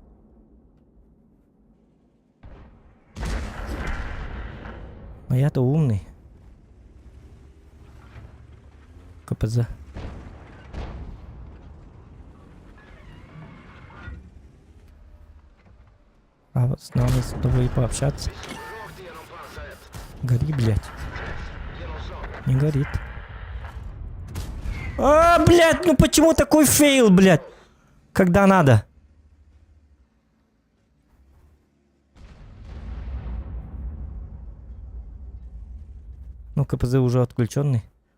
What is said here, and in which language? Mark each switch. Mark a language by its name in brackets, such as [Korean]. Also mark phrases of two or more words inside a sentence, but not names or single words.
[Russian] Но я-то умный. КПЗ. А вот с нами с тобой пообщаться. [Swedish] Rakt igenom pansaret. [Russian] Гори, блядь. [Swedish] Genomslag. [Russian] Не горит. А, блядь, ну почему такой фейл, блядь? Когда надо. Ну, КПЗ уже отключенный.